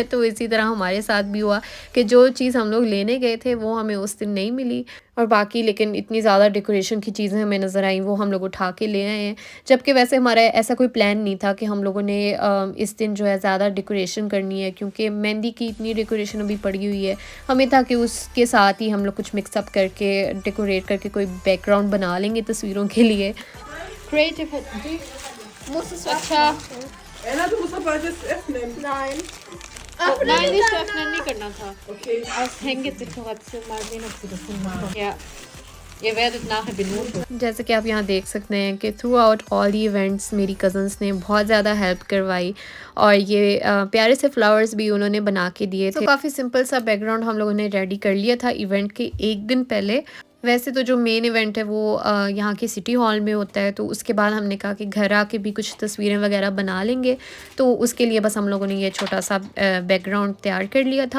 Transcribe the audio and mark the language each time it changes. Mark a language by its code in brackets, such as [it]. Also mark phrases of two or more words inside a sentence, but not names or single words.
[hi] तो इसी तरह हमारे साथ भी हुआ कि जो चीज़ हम लोग लेने गए थे वो हमें उस दिन नहीं मिली, और बाकी लेकिन इतनी ज़्यादा डेकोरेशन की चीज़ें हमें नज़र आई वो हम लोग उठा के ले आए हैं। जबकि वैसे हमारा ऐसा कोई प्लान नहीं था कि हम लोगों ने इस दिन जो है ज़्यादा डेकोरेशन करनी है, क्योंकि मेहंदी की इतनी डेकोरेशन अभी पड़ी हुई है। हमें था कि उसके साथ ही हम लोग कुछ मिक्सअप करके डेकोरेट करके कोई बैकग्राउंड बना लेंगे तस्वीरों के लिए। [de] Creative hätten die. Muss es [hi] अच्छा [de] Ella, du musst aber das öffnen. Nein. Nein, nicht öffnen, [hi] नहीं करना था। Okay. [de] Aus Hängedekoration mal sehen, ob sie das hinmachen। Ja, ihr werdet nachher benoten। [hi] जैसे कि आप यहाँ देख सकते हैं कि [en] throughout all the events [hi] मेरी कज़न्स ने बहुत ज़्यादा हेल्प करवाई और ये प्यारे से फ्लावर्स भी उन्होंने बना के दिए थे। तो काफ़ी सिंपल सा बैकग्राउंड हम लोगों ने रेडी कर लिया था इवेंट के एक दिन पहले। वैसे तो जो [en] main event [hi] है वो यहाँ के [en] city hall [hi] में होता है, तो उसके बाद हमने कहा कि घर आके भी कुछ तस्वीरें वगैरह बना लेंगे, तो उसके लिए बस हम लोगों ने ये छोटा सा बैकग्राउंड तैयार कर लिया था।